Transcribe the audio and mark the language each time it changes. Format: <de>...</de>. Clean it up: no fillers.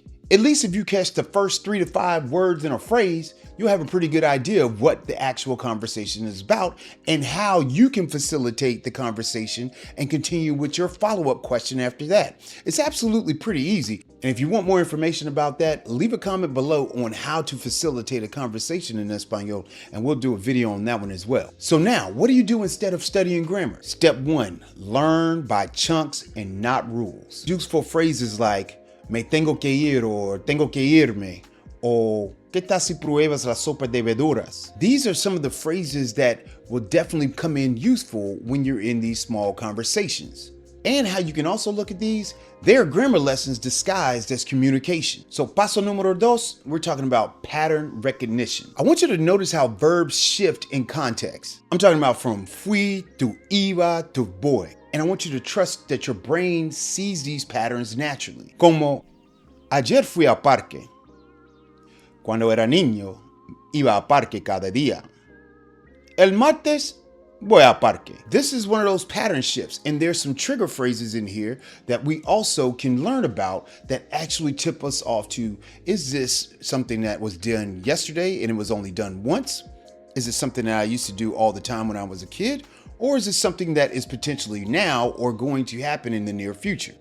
<en>At least if you catch the first 3 to 5 words in a phrase, you'll have a pretty good idea of what the actual conversation is about and how you can facilitate the conversation and continue with your follow-up question after that. It's absolutely pretty easy. And if you want more information about that, leave a comment below on how to facilitate a conversation in Espanol, and we'll do a video on that one as well. So now, what do you do instead of studying grammar? Step 1, learn by chunks and not rules. Useful phrases like,</en> <es>me tengo que ir,</es> <en>or</en> <es>tengo que irme,</es> <en>or</en> <es>¿qué tal si pruebas la sopa de verduras?</es> <en>These are some of the phrases that will definitely come in useful when you're in these small conversations. And how you can also look at these, they're grammar lessons disguised as communication. So</en> <es>paso número 2,</es> <en>we're talking about pattern recognition. I want you to notice how verbs shift in context. I'm talking about from fui to iba to voy. And I want you to trust that your brain sees these patterns naturally.</en> <es>Como, ayer fui al parque. Cuando era niño, iba al parque cada día. El martes, voy al parque.</es> <en>This is one of those pattern shifts, and there's some trigger phrases in here that we also can learn about that actually tip us off to, is this something that was done yesterday and it was only done once? Is it something that I used to do all the time when I was a kid? Or is it something that is potentially now or going to happen in the near future?</en>